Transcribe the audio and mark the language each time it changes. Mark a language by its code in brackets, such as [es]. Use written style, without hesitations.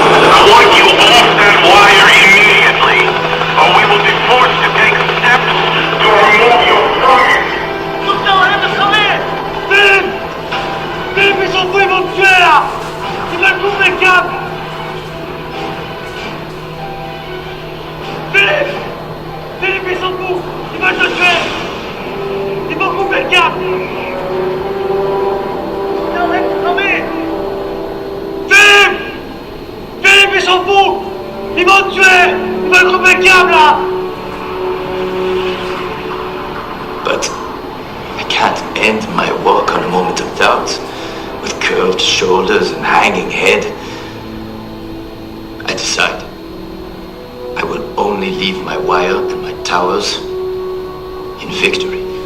[en] I want you off that wire immediately, or we will be forced to take steps to remove you from it. Philippe! [fr] Philippe, ils sont fous, ils vont me tuer là! Ils veulent couper le câble! Philippe! Philippe, ils sont fous! Ils veulent te tuer! Ils vont couper le câble! Philippe! Philippe, ils sont fous! Ils vont te tuer! Ils veulent couper le câble là! [en] But I can't end my walk on a moment of doubt. With curved shoulders and hanging head. I decide. I will only leave my wire and my towers in victory.